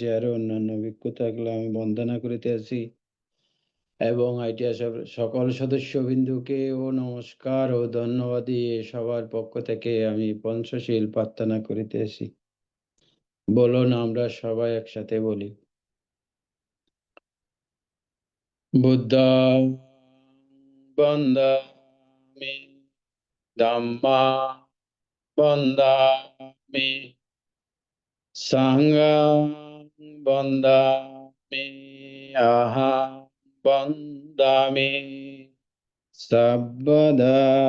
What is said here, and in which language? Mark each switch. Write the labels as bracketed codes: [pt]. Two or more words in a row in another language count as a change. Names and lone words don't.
[bn] আরো অন্যান্য ভিক্ষু থাকলে আমি বন্দনা করিতেছি এবং ITS সকল সদস্যবৃন্দুকে ও নমস্কার ও ধন্যবাদ দিয়ে সবার পক্ষ থেকে আমি পঞ্চশীল প্রার্থনা করিতেছি। বলুন আমরা সবাই একসাথে বলি। [pi] বুদ্ধং বন্দামি ধম্মং বন্দামি সংঘং বন্দামি অহং বন্দামি সর্বদা।